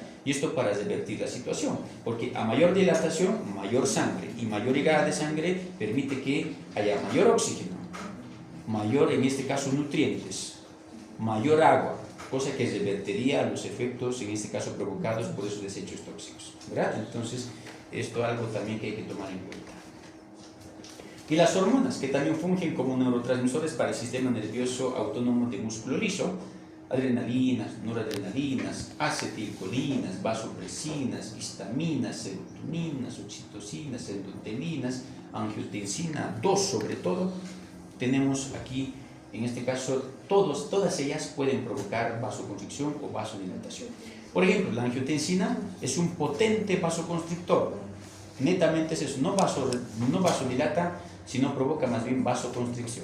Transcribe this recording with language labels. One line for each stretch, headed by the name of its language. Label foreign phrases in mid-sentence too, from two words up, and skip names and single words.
Spanish: Y esto para revertir la situación, porque a mayor dilatación, mayor sangre, y mayor llegada de sangre permite que haya mayor oxígeno, mayor, en este caso, nutrientes, mayor agua, cosa que revertiría los efectos, en este caso, provocados por esos desechos tóxicos, ¿verdad? Entonces, esto es algo también que hay que tomar en cuenta. Y las hormonas, que también fungen como neurotransmisores para el sistema nervioso autónomo de músculo liso: adrenalinas, noradrenalinas, acetilcolinas, vasopresinas, histaminas, serotoninas, oxitocinas, endotelinas, angiotensina 2 sobre todo. Tenemos aquí, en este caso, todas ellas pueden provocar vasoconstricción o vasodilatación. Por ejemplo, la angiotensina es un potente vasoconstrictor. Netamente es eso, no vasodilata, sino provoca más bien vasoconstricción.